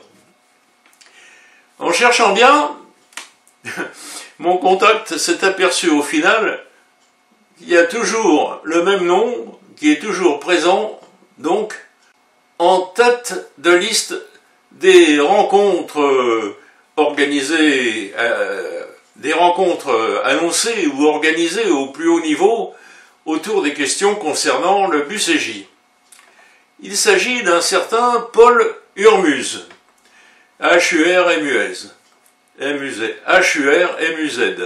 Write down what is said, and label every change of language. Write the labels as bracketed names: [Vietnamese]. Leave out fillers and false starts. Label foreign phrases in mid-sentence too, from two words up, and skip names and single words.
[French] En cherchant bien, mon contact s'est aperçu au final qu'il y a toujours le même nom qui est toujours présent, donc en tête de liste des rencontres organisées, des rencontres annoncées ou organisées au plus haut niveau autour des questions concernant le BUCJ. Il s'agit d'un certain Paul Hurmuz, H-U-R-M-U-Z. H-U-R-M-U-Z.